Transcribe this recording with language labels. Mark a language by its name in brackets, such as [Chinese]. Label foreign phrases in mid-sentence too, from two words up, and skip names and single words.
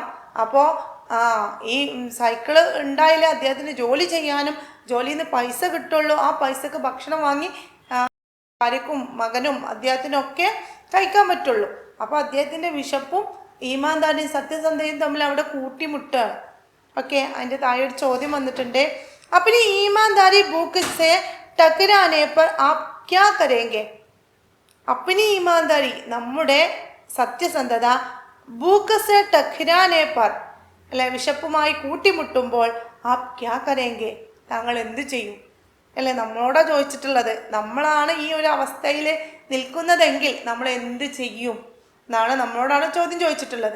[Malayalam] അപ്പോൾ ഈ സൈക്കിള് ഉണ്ടായാലേ അദ്ദേഹത്തിന് ജോലി ചെയ്യാനും ജോലിയിൽ നിന്ന് പൈസ കിട്ടുള്ളൂ. ആ പൈസക്ക് ഭക്ഷണം വാങ്ങി ഭാര്യക്കും മകനും അദ്ദേഹത്തിനൊക്കെ കഴിക്കാൻ പറ്റുള്ളൂ. അപ്പോൾ അദ്ദേഹത്തിൻ്റെ വിശപ്പും ഈമാൻദാരിയും സത്യസന്ധയും തമ്മിൽ അവിടെ കൂട്ടിമുട്ടാണ്. ഓക്കെ, അതിൻ്റെ താഴെ ഒരു ചോദ്യം വന്നിട്ടുണ്ട്. [Hindi] अपनी ईमानदारी भूख से टकराने पर आप क्या करेंगे? अपनी ईमानदारी [Malayalam] നമ്മുടെ സത്യസന്ധത [Hindi] भूख से टकराने पर [Malayalam] അല്ലെ വിശപ്പുമായി കൂട്ടിമുട്ടുമ്പോൾ [Hindi] आप क्या करेंगे, [Malayalam] താങ്കൾ എന്ത് ചെയ്യും അല്ലെ. നമ്മളോടാ ചോദിച്ചിട്ടുള്ളത്. നമ്മളാണ് ഈ ഒരു അവസ്ഥയിൽ നിൽക്കുന്നതെങ്കിൽ നമ്മൾ എന്ത് ചെയ്യും എന്നാണ് നമ്മളോടാണ് ചോദ്യം ചോദിച്ചിട്ടുള്ളത്.